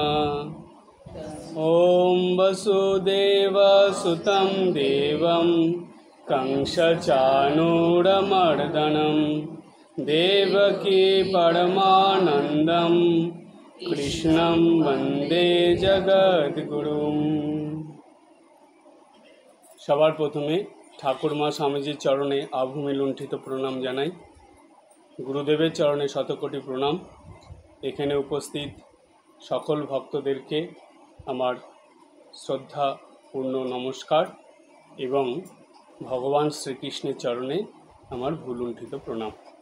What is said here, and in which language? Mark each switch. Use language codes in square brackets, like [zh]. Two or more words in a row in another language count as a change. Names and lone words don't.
[sa] ॐ वसुदेवसुतं देवं कंसचाणूरमर्दनं देवकी परमानन्दं कृष्णं वन्दे जगद्गुरुं। [bn] সবার প্রথমে ঠাকুরমা স্বামীজির চরণে আভূমি লুণ্ঠিত প্রণাম জানাই। গুরুদেবের চরণে শতকোটি প্রণাম। এখানে উপস্থিত সকল ভক্তদেরকে আমার শ্রদ্ধাপূর্ণ নমস্কার এবং ভগবান শ্রীকৃষ্ণের চরণে আমার ভুলুণ্ঠিত প্রণাম।